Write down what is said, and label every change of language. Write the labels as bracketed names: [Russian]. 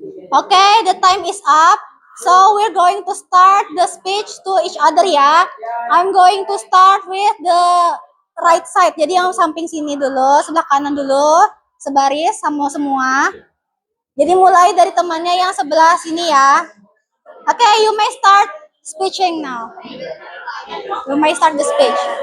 [English] Okay, the time is up. So we're going to start the speech to each other ya. I'm going to start with the right side. [Indonesian] Jadi yang samping sini dulu, sebelah kanan dulu, sebaris sama semua. Jadi mulai dari temannya yang sebelah sini ya. [English] Okay, you may start speaking now. You may start the speech.